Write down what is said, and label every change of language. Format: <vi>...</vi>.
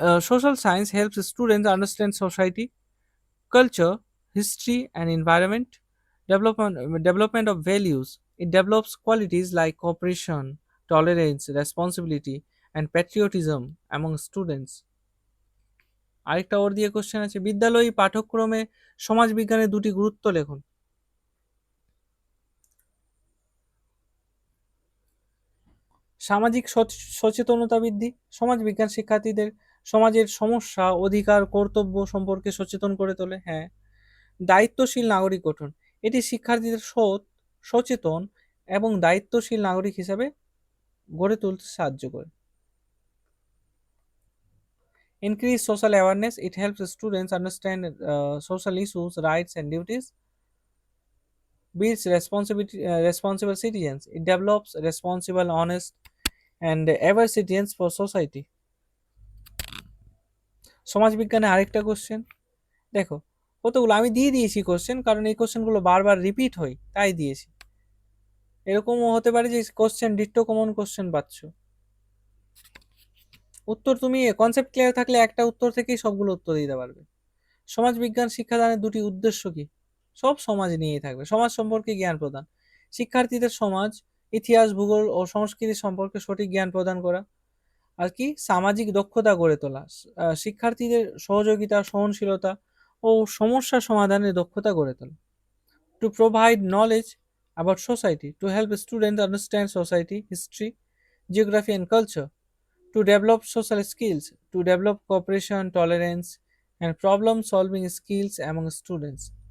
<en>Social science helps students understand society, culture, history, and environment. Development of values. It develops qualities like cooperation, tolerance, responsibility, and patriotism among students.</en> <bn>আরেকটা ওর দিয়ে question আছে, বিদ্যালয়ী পাঠ্যক্রমে সমাজ বিজ্ঞানের দুটি গুরুত্ব লেখুন। সামাজিক সচেতনতা বৃদ্ধি। সমাজ বিজ্ঞান শিক্ষার্থীদের সমাজের সমস্যা, অধিকার, কর্তব্য সম্পর্কে সচেতন করে তোলে। হ্যাঁ। দায়িত্বশীল নাগরিক গঠন। এটি শিক্ষার্থীদের সৎ, সচেতন এবং দায়িত্বশীল নাগরিক হিসাবে গড়ে তুলতে সাহায্য করে।</bn> <en>Increase social awareness. It helps students understand social issues, rights, and duties. Builds responsible citizens. It develops responsible, honest, and ever citizens for society.</en> <bn>সমাজবিজ্ঞানে আরেকটা কোশ্চেন। দেখো, কতগুলো আমি দিয়ে দিয়েছি কোশ্চেন, কারণ এই কোশ্চেনগুলো বারবার রিপিট হয়, তাই দিয়েছি। এরকমও হতে পারে যে কোশ্চেন ডিট্টো কমন কোশ্চেন পাচ্ছ। উত্তর তুমি কনসেপ্ট ক্লিয়ার থাকলে একটা উত্তর থেকেই সবগুলো উত্তর দিতে পারবে। সমাজবিজ্ঞান শিক্ষাদানের দুটি উদ্দেশ্য কি? সব সমাজ নিয়েই থাকবে। সমাজ সম্পর্কে জ্ঞান প্রদান। শিক্ষার্থীদের সমাজ, ইতিহাস, ভূগোল ও সংস্কৃতি সম্পর্কে সঠিক জ্ঞান প্রদান করা। আর কি? সামাজিক দক্ষতা গড়ে তোলা। শিক্ষার্থীদের সহযোগিতা, সহনশীলতা ও সমস্যা সমাধানের দক্ষতা গড়ে তোলা।</bn> <en>To provide knowledge about society, to help students understand society, history, geography, and culture, to develop social skills, to develop cooperation, tolerance, and problem solving skills among students.</en>